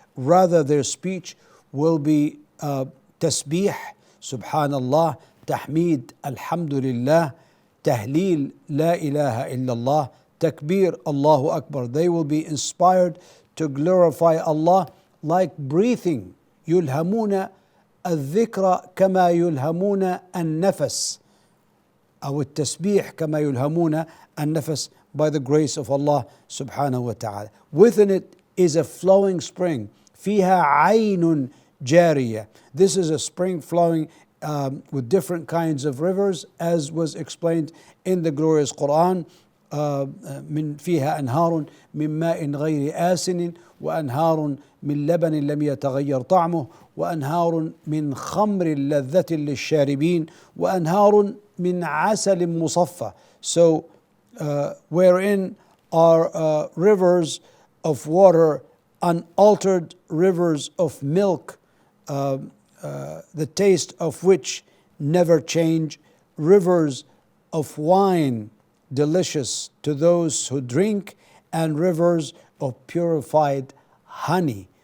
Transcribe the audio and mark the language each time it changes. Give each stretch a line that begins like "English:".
English: Rather, their speech will be tasbih, subhanallah, tahmid, alhamdulillah, tahleel, la ilaha illallah, takbir, Allahu Akbar. They will be inspired to glorify Allah like breathing.
Arabic: يلهمون الذكر كما يلهمون النفس أو التسبيح كما يلهمون النفس,
English: by the grace of Allah subhanahu wa ta'ala. Within it is a flowing spring.
Arabic: فيها عين جارية.
English: This is a spring flowing with different kinds of rivers, as was explained in the glorious Quran.
Arabic: من فيها أنهار من ماء غير آسن وأنهار من لبن لم يتغير طعمه وأنهار من خمر لذة للشاربين وأنهار من عسل مصفى.
English: So wherein are rivers of water, unaltered rivers of milk, the taste of which never change, rivers of wine delicious to those who drink, and rivers of purified honey.